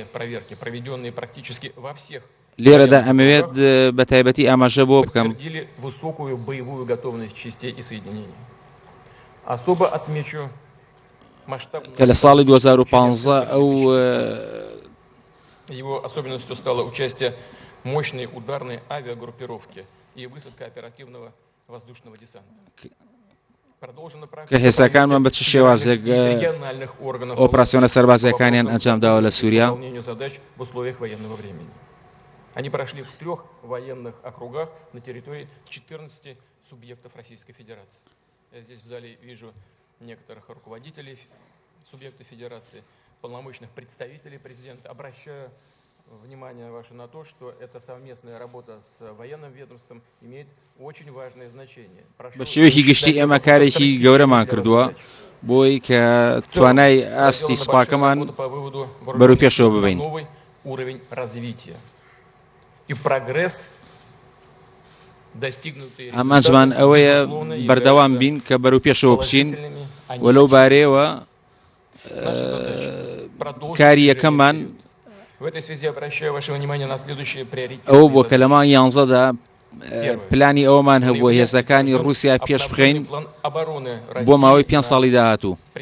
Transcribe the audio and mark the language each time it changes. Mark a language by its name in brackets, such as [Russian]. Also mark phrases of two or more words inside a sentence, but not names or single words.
[Central Kurdish] لێرەدا ئەمەوێت بە تایبەتی ئاماژە بۆ بکەم کە لە ساڵی 2015 ئەو [Russian] мощной ударной авиагруппировки и высадка оперативного воздушного десанта. [Central Kurdish] کە هێزەکانمان بە چ شێوازێک ئۆپراسیۆنە سەربازیەکانیان ئەنجامداوە لە سووریا. [Russian] Они прошли в 3 военных округах на территории 14 субъектов Российской Федерации. Я здесь в зале вижу некоторых руководителей субъектов Федерации, полномочных представителей президента. Обращаю внимание ваше на то, что эта совместная работа с военным ведомством имеет очень важное значение. [Central Kurdish] بە شێوەیەکی گشتی ئێمە کارێکی گەورەمان کردووە بۆی کە توانای ئاستی سوپاکەمان بەروپێشەوە ببین. ئامانجمان ئەوەیە بەردەوام بین کە بەروپێشەوە بچین و لەو بارەیەوە کاری یەکەممان ئەو بۆ کە لە مانگی 11دا پلانی ئەوەمان هەبووە هێزەکانی رووسیا پێش بخەین بۆ ماوەی 5 ساڵی داهاتوو.